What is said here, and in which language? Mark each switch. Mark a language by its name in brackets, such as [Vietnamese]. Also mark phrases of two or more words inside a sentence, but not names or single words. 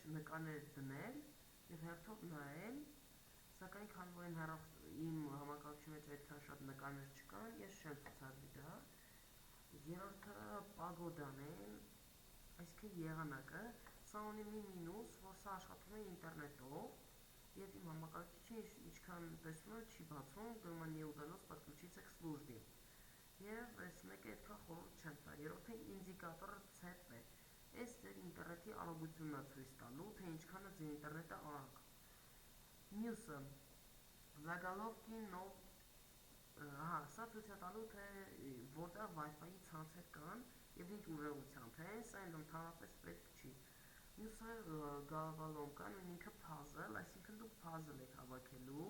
[Armenian] նկարներ դնել և հերթով նայել, սակայն քանի որ իմ համակարգչի մեջ այդքան շատ նկարներ չկան, ես չեմ ցուցադրի դա։ Երրորդը պագոդան է, այսինքն եղանակը, սա ունի մի մինուս, որ սա աշխատում է ինտերնետով և իմ համակարգիչը ինչքան տեսնում եմ չի բացում, գրում է [Russian] не удалось подключиться к службе։ [Armenian] Եվ այս մեկը այդքան խորհուրդ չեմ տա։ Երրորդը ինդիկատոր CP։ Այս ձեր ինտերնետի արագությունն է ցույց տալու, թե ինչքան է ձեր ինտերնետը արագ։ Մյուսը Zagolovki nov սա ցույց է տալու, թե որտեղ Wi-Fi-ի ցանցեր կան և ինչ ուժեղությամբ են, սա ընդհանրապես պետք չի։ Մյուսը Galvalonka, նույն ինքը puzzle, այսինքն դուք puzzle եք հավաքելու։